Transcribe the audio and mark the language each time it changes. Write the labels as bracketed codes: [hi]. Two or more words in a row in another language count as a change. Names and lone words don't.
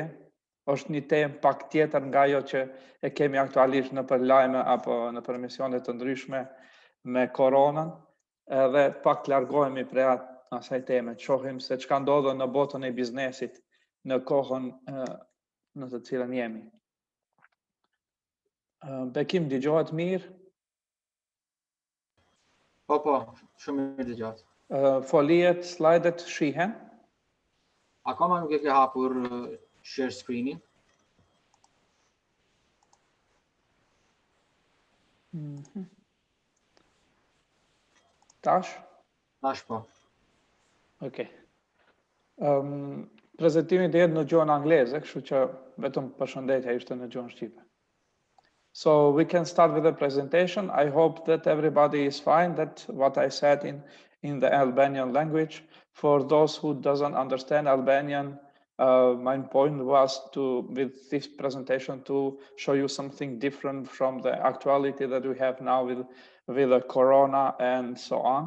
[sq] Është një temë pak tjetër nga ajo që e kemi aktualisht në për lajme apo në për emisione të ndryshme me koronën, edhe pak largohemi prej asaj teme, të shohim se çka ndodh në botën e biznesit në kohën në të cilën jemi. Bekim, dëgjohet mirë? Po, shumë mirë dëgjohet. Foliet, slajdet shihen? Akoma nuk e ke hapur [en] share screen-in? [sq] Tash? Tash po. Okej. Prezantimi do jetë në gjuhën angleze, kështu që vetëm përshëndetja ishte në gjuhën shqipe. [en] So we can start with the presentation. I hope that everybody is fine, that what I said in the Albanian language. For those who doesn't understand Albanian, my point was with this presentation, to show you something different from the actuality that we have now with the corona and so on.